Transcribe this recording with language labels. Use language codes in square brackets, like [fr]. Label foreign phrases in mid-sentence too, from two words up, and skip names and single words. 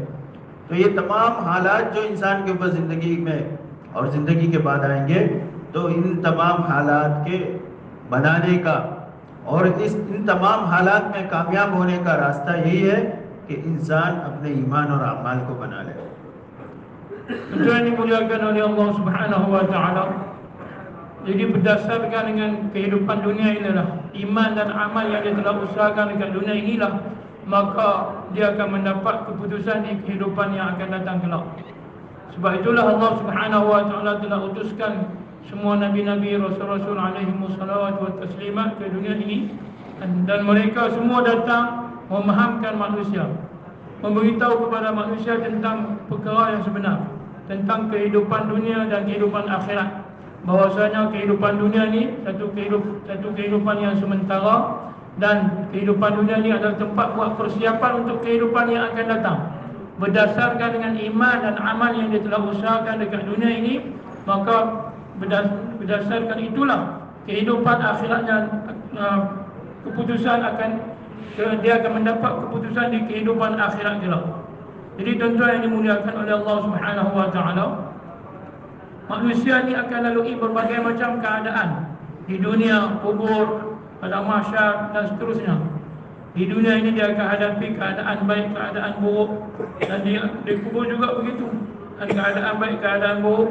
[ur] تو یہ تمام حالات جو انسان کے اوپر زندگی میں اور زندگی کے بعد آئیں گے، تو ان تمام حالات کے بنانے کا اور ان تمام حالات میں کامیاب ہونے کا راستہ یہی ہے کہ انسان اپنے ایمان اور اعمال کو بنا لے۔ [ms] Tuan dimuliakan oleh Allah [ar] سبحانه وتعالى. [ms] Jadi berdasarkan dengan kehidupan dunia inilah, iman dan amal yang dia telah usahakan dekat dunia inilah, maka dia akan mendapat keputusan di kehidupan yang akan datang kelak. Sebab itulah Allah [ar] سبحانه وتعالى [ms] telah utuskan semua nabi-nabi, rasul-rasul [ar] عليه والصلاة و تسليمات [ms] ke dunia ini, dan mereka semua datang memahamkan manusia, memberitahu kepada manusia tentang perkara yang sebenar, tentang kehidupan dunia dan kehidupan akhirat. bahwasanya kehidupan dunia ni satu kehidupan yang sementara, dan kehidupan dunia ni adalah tempat buat persiapan untuk kehidupan yang akan datang. Berdasarkan dengan iman dan amal yang dia telah usahakan dekat dunia ini, maka berdasarkan itulah kehidupan akhiratnya, keputusan dia akan mendapat keputusan di kehidupan akhirat kelak. Jadi tuan-tuan yang dimuliakan oleh Allah [ar] سبحانه وتعالى, [ms] manusia ni akan lalui berbagai macam keadaan di dunia, kubur, pada mahsyar dan seterusnya. Di dunia ini dia akan hadapi keadaan baik, keadaan buruk, dan di kubur juga begitu, ada keadaan baik, keadaan buruk.